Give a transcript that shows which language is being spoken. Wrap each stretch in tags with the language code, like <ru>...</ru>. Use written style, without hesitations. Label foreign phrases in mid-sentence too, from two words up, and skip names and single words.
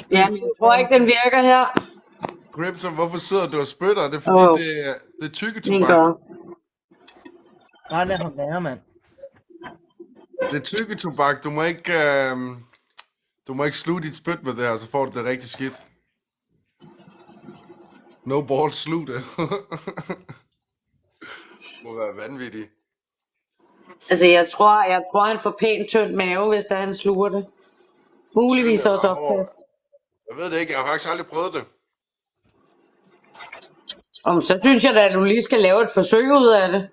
<da>tror ikke, den virker her. Grimson, hvorfor sidder du og spytter? Det er fordi, det er tykketobak. Nej, lad ham være, mand. Det er tykketobak. Du må ikke sluge dit spyt med det her, så får du det rigtig skidt.</da> <en>No balls,</en> <da>slug det. Må være vanvittigt. Altså, jeg tror han får pænt tynd mave, hvis han sluger det. Muligvis også opkast. Jeg ved det ikke, jeg har faktisk aldrig prøvet det. Så synes jeg da, at du lige skal lave et forsøg ud af det.</da>